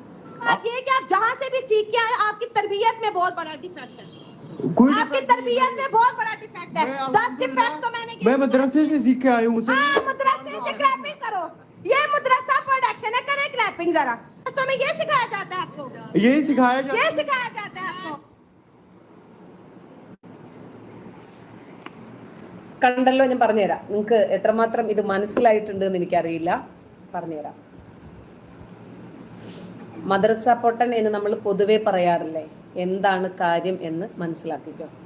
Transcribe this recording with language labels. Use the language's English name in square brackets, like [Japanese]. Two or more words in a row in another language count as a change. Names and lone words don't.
[Urdu] بات یہ کہ آپ جہاں سے بھی سیکھ کے آئے، آپ کی تربیت میں بہت بڑا ڈیفیکٹ ہے. آپ کی تربیت میں بہت بڑا ڈیفیکٹ ہے. 10 ڈیفیکٹ تو میں مدرسے سے سیکھ کے آیا ہوں. مدرسے سے کلیپنگ کرو، یہ مدرسہ پروڈکشن ہے، کریں کلیپنگ ذرا. تو میں یہ سکھایا جاتا ہے آپ کو? یہی سکھایا جاتا ہے, یہ سکھایا جاتا ہے آپ کو. [Malayalam] കണ്ടല്ലോ, ഞാൻ പറഞ്ഞുതരാം നിങ്ങൾക്ക് എത്രമാത്രം ഇത് മനസ്സിലായിട്ടുണ്ട് എന്ന് എനിക്കറിയില്ല. പറഞ്ഞുതരാം. മദ്രസ പൊട്ടൻ എന്ന് നമ്മൾ പൊതുവെ പറയാറില്ലേ, എന്താണ് കാര്യം എന്ന് മനസ്സിലാക്കിക്കോ.